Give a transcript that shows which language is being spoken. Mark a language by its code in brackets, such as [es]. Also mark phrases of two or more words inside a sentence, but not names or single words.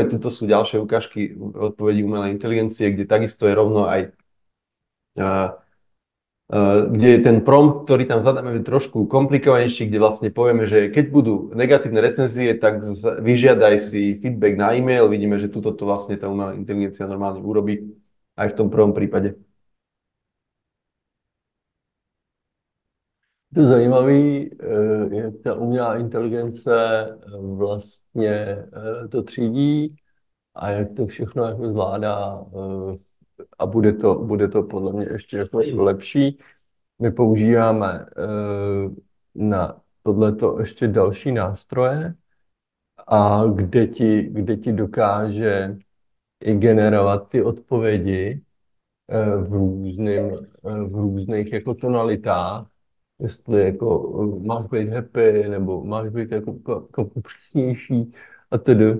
[sk] Tuto sú ďalšie ukážky odpovedí umelej inteligencie, kde takisto je rovno aj kde ten prompt, ktorý tam zadáme, je trošku komplikovanejší, kde vlastne povieme, že keď budú negatívne recenzie, tak vyžiadaj si feedback na e-mail. Vidíme, že tuto to vlastne tá umelá inteligencia normálne urobí aj v tom prvom prípade. [cs] To zajímavý, jak ta umělá inteligence vlastně to třídí a jak to všechno jako zvládá a bude to podle mě ještě jako lepší. My používáme na tohleto ještě další nástroje, a kde ti dokáže i generovat ty odpovědi v různých jako tonalitách, jestli jako máš být happy, nebo máš být jako přísnější a tedy.